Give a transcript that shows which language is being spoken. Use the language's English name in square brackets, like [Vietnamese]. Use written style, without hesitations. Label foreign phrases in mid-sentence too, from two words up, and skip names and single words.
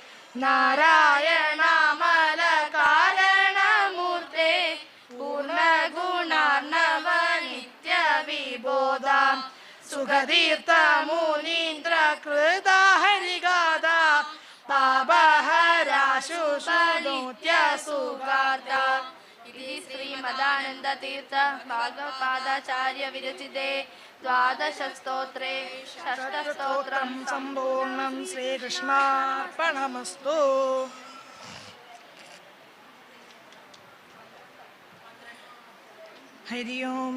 [Sanskrit] നാരായണമല കാരണമൂർത്തേ പൂർണ്ണഗുണാർണവ നിത്യ വിബോധ സുഖതീർത്ഥ മുനീന്ദ്ര കൃത ഹരിഗാഥ പാപഹരാശുഷോത്യ സുഖാർത്ത इति श्रीमदानन्दतीर्थ भागवपादाचार्य विरचिते द्वादशस्तोत्रे षष्ठस्तोत्रं सम्पूर्णं श्रीकृष्णार्पणमस्तु। हरि ओम।